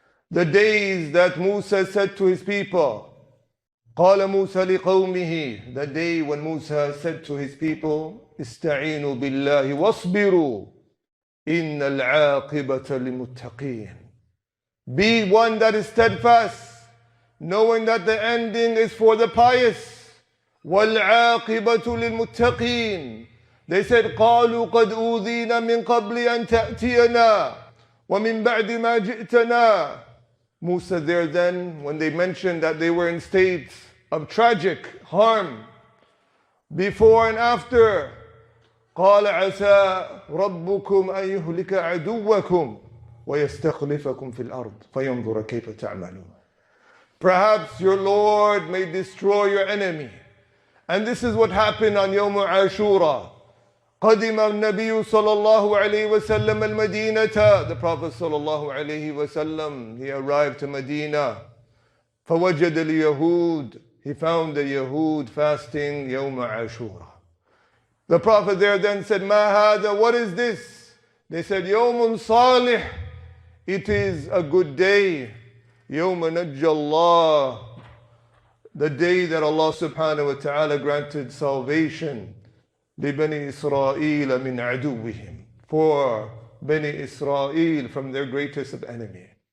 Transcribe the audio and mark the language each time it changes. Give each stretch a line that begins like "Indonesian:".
English: The days that Musa said to his people,
Arabic: قَالَ مُوسَى لِقَوْمِهِ,
English: the day when Musa said to his people,
Arabic: اسْتَعِينُوا بِاللَّهِ وَاصْبِرُوا إِنَّ الْعَاقِبَةَ لِلْمُتَّقِينَ.
English: Be one that is steadfast, knowing that the ending is for the pious.
Arabic: وَالْعَاقِبَةُ لِلْمُتَّقِينَ.
English: They said,
Arabic: قَالُوا قَدْ أُوذِينَا مِنْ قَبْلِ أَنْ تَأْتِيَنَا وَمِنْ بَعْدِ مَا جِئْتَنَا.
English: Musa there then, when they mentioned that they were in states of tragic harm, before and after,
Arabic: قَالَ عَسَى رَبُّكُمْ أَن يُهْلِكَ عَدُوَّكُمْ وَيَسْتَخْلِفَكُمْ فِي الْأَرْضِ فَيَنْظُرَ كَيْفَ تَعْمَلُونَ.
English: Perhaps your Lord may destroy your enemy. And this is what happened on Yawm Ashura.
Arabic: قدم النبي صلى الله عليه وسلم المدينة.
English: The Prophet
Arabic: صلى الله عليه وسلم,
English: he arrived to Medina.
Arabic: فوجد اليهود.
English: He found the Yahud fasting Yawm Ashura. The Prophet there then said,
Arabic: ما هذا,
English: what is this? They said,
Arabic: يوم صالح,
English: it is a good day.
Arabic: يوم نجى الله,
English: the day that Allah subhanahu wa ta'ala granted salvation
Arabic: لِبَنِي إِسْرَائِيلَ مِنْ عَدُوِّهِمْ,
English: for Bani Israel from their greatest of enemy.